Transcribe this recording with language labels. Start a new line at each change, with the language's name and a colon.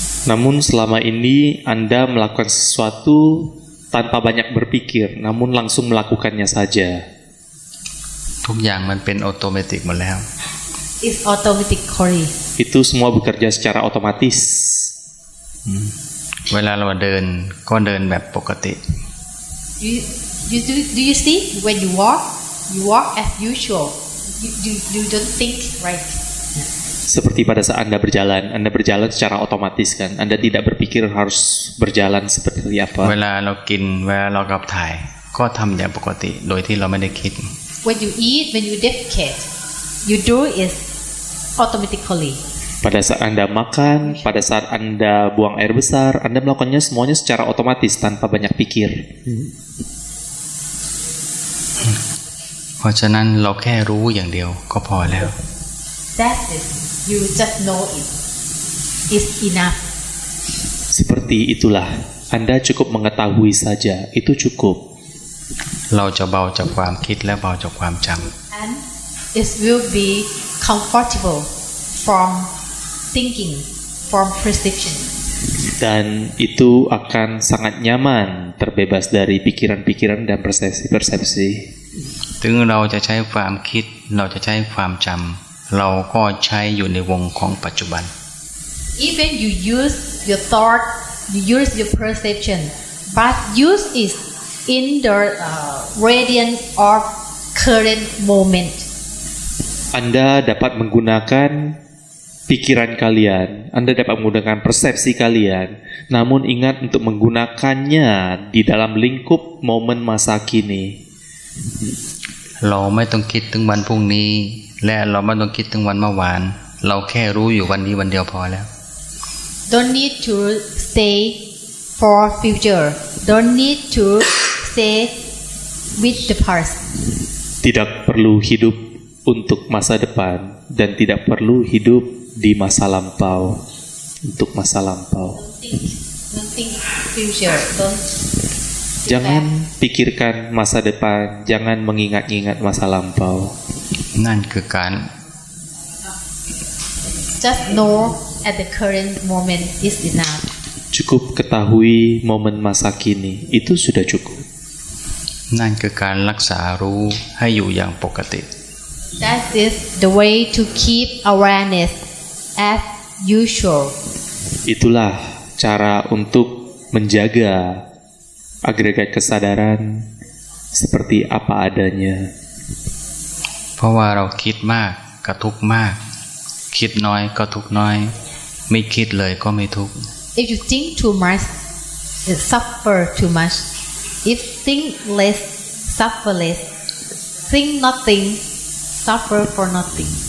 Indonesian: Namun selama ini Anda melakukan sesuatu tanpa banyak berpikir, namun langsung melakukannya saja.
Thai: ทุกอย่างมันเป็นออโตเมติกหมดแล้ว
English: It's automatically.
Indonesian: Itu semua bekerja secara otomatis.
Thai: เวลาเราเดินก็เดินแบบปกติ
English: Do you see when you walk as usual. You don't think, right?
Indonesian: Seperti pada saat Anda berjalan secara otomatis kan. Anda tidak berpikir harus berjalan seperti apa.
Thai: เวลาเรากินเวลาเราขับถ่ายก็ทำอย่างปกติโดยที่เราไม่ได้คิด
English: When you eat, when you defecate, you do it automatically.
Indonesian: Pada saat Anda makan, pada saat Anda buang air besar, Anda melakukannya semuanya secara otomatis tanpa banyak pikir.
Thai: เพราะฉะนั้นเราแค่รู้อย่างเดียวก็พอแล้ว
English: That's it. You just know it. It's enough.
Indonesian: Seperti itulah, Anda cukup mengetahui saja, itu cukup.
Thai: เราจะเบาจากความคิดและเบาจากความจ
English: And it will be comfortable from thinking, from perception.
Indonesian: Dan itu akan sangat nyaman, terbebas dari pikiran-pikiran dan persepsi-persepsi.
Thai: ำถึงเราจะใช้ความคิดเราจะใช้ความจำเราก็ใช้อยู่ในวงของปัจจุบัน
English: Even you use your thought, you use your perception, but use it in the radiant or current moment.
Indonesian: Anda dapat menggunakan pikiran kalian, Anda dapat menggunakan persepsi kalian, namun ingat untuk menggunakannya di dalam lingkup momen masa kini.
Thai: เราไม่ต้องคิดถึงวันพรุ่งนี้และเราไม่ต้องคิดถึงวันเมื่อวานเราแค่รู้อยู่วันนี้วันเดียวพอแล้ว
English: Don't need to stay for future. Don't need to stay with the past.
Indonesian: Tidak perlu hidup untuk masa depan dan tidak perlu hidup di masa lampau. Untuk masa lampau.
English: Don't think future. Don't.
Indonesian: Jangan pikirkan masa depan, jangan mengingat-ingat masa lampau.
Thai: นั่นคือการ
English: Just know at the current moment is enough.
Indonesian: Cukup ketahui momen masa kini, itu sudah cukup.
Thai: นั่นคือการรักษารู้ให้อยู่อย่างปกติ
English: That is the way to keep awareness as usual. Itulah cara untuk menjaga agregat kesadaran seperti apa adanya.
Thai: เพราะว่าเราคิดมากก็ทุกข์มากคิดน้อยก็ทุกข์น้อยไม่คิดเลยก็ไม่ทุกข์
English: If you think too much, you suffer too much. If think less, suffer less. Think nothing, suffer for nothing.